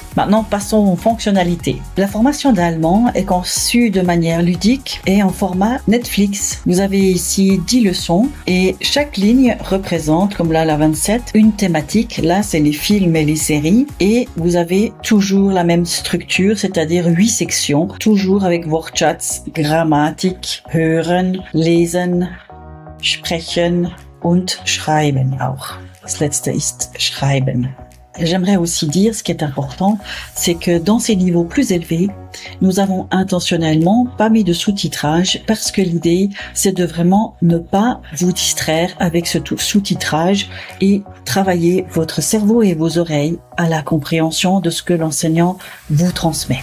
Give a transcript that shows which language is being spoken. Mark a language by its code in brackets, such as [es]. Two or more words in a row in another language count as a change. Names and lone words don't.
[fr] Maintenant, passons aux fonctionnalités. La formation d'allemand est conçue de manière ludique et en format Netflix. Vous avez ici 10 leçons et chaque ligne représente, comme là la 27, une thématique. Là, c'est les films et les séries et vous avez toujours la même structure, c'est-à-dire 8 sections, toujours avec [de] Wortschatz, Grammatik, Hören, Lesen, Sprechen und Schreiben auch. Das letzte ist Schreiben. [fr] J'aimerais aussi dire, ce qui est important, c'est que dans ces niveaux plus élevés, nous avons intentionnellement pas mis de sous-titrage parce que l'idée, c'est de vraiment ne pas vous distraire avec ce sous-titrage et travailler votre cerveau et vos oreilles à la compréhension de ce que l'enseignant vous transmet.